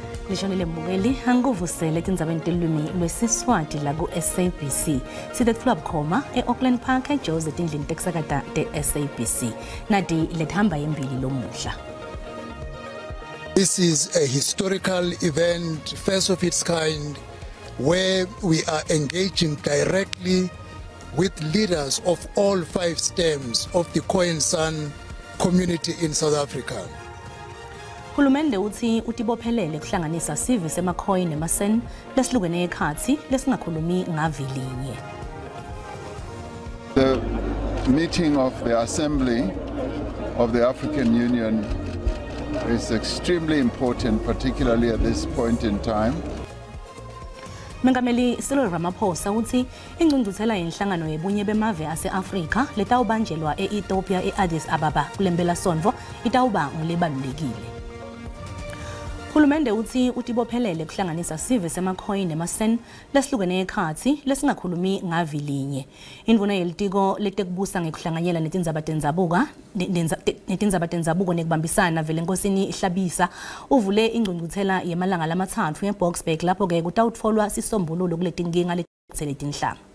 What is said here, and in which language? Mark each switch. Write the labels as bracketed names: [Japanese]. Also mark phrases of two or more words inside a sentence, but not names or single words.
[Swati] Lishonile Mbukeli anguvusele tindzabeni telulwimi lwesiswati la ku-SABC side Club Khoma e-Auckland Park eJozi tindlini tekusakata te-SABC nati lethamba yembili lomuhla. [English] This is a historical event, first of its kind, where we are engaging directly with leaders of all 5 stems of the Khoisan community in South Africa. [Swati] Hulumende uthi utibophelele kuhlanganisa sive semaKhoi neMasen lesilukene ekhatsi lesingakhulumi ngavilinye. [English] The meeting of the Assembly of the African Union is extremely important, particularly at this point in time. [Swati] Mengameli Cyril Ramaphosa uthi ingcungcuthela yenhlangano yebunye bemave ase-Afrika letawubanjelwa e-Ethiopia e-Addis Ababa kulembela sonvo itawuba ngulebalulekile. Hulumende uthi utibophelele kuhlanganisa sive semaKhoi neMasen lesilukene ekhatsi lesingakhulumi ngavilinye. Indvuna yelitiko letekubusa ngekuhlanganyela netindzaba tendzabuko nekubambisana vele Nkosini Hlabisa uvule ingcungcuthela yemalanga lamathathu eBoksburg lapho ke kutawutfolwa sisombululo kuletinkinga letinhlanga.